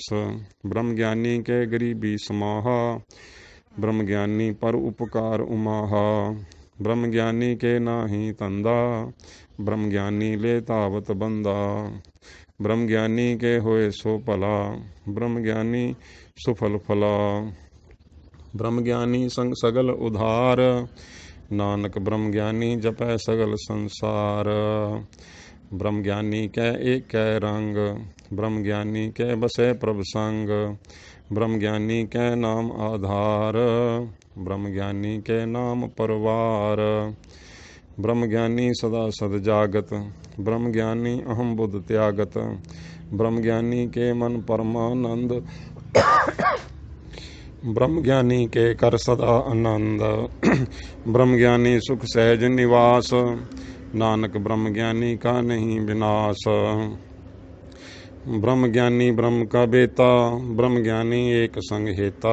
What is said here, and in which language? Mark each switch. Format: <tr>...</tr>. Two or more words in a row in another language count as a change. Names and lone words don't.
<pa>ਬ੍ਰਹਮ ਗਿਆਨੀ ਕੇ ਗਰੀਬੀ ਸਮਾਹਾ, ਬ੍ਰਹਮ ਗਿਆਨੀ ਪਰ ਉਪਕਾਰ ਉਮਾਹਾ। ਬ੍ਰਹਮ ਗਿਆਨੀ ਕੇ ਨਾਹੀ ਤੰਦਾ, ਬ੍ਰਹਮ ਗਿਆਨੀ ਲੇ ਤਾਵਤ ਬੰਦਾ। ਬ੍ਰਹਮ ਗਿਆਨੀ ਕੇ ਹੋਏ ਸੋ ਭਲਾ, ਬ੍ਰਹਮ ਗਿਆਨੀ ਸੁਫਲ ਫਲਾ। ਬ੍ਰਹਮ ਗਿਆਨੀ ਸੰਗ ਸਗਲ ਉਧਾਰ, ਨਾਨਕ ਬ੍ਰਹਮ ਗਿਆਨੀ ਜਪੈ ਸਗਲ ਸੰਸਾਰ। ਬ੍ਰਹਮ ਗਿਆਨੀ ਕੈ ਏਕ ਰੰਗ, ਬ੍ਰਹਮ ਗਿਆਨੀ ਕੈ ਬਸੇ ਪ੍ਰਭ ਸੰਗ। ਬ੍ਰਹਮ ਗਿਆਨੀ ਕੈ ਨਾਮ ਆਧਾਰ, ਬ੍ਰਹਮ ਗਿਆਨੀ ਕੈ ਨਾਮ ਪਰਵਾਰ। ਬ੍ਰਹਮ ਗਿਆਨੀ ਸਦਾ ਸਦ ਜਾਗਤ, ਬ੍ਰਹਮ ਗਿਆਨੀ ਅਹੰ ਬੁਧਿ ਤਿਆਗਤ। ਬ੍ਰਹਮ ਗਿਆਨੀ ਕੇ ਮਨ ਪਰਮਾਨੰਦ, ਬ੍ਰਹਮ ਗਿਆਨੀ ਕੇ ਕਰ ਸਦਾ ਅਨੰਦ। ਬ੍ਰਹਮ ਗਿਆਨੀ ਸੁਖ ਸਹਜ ਨਿਵਾਸ, ਨਾਨਕ ਬ੍ਰਹਮ ਗਿਆਨੀ ਕਾ ਨਹੀ ਬਿਨਾਸ। ਬ੍ਰਹਮ ਗਿਆਨੀ ਬ੍ਰਹਮ ਕਾ ਬੇਤਾ, ਬ੍ਰਹਮ ਗਿਆਨੀ ਏਕ ਸੰਗ ਹੇਤਾ।</pa>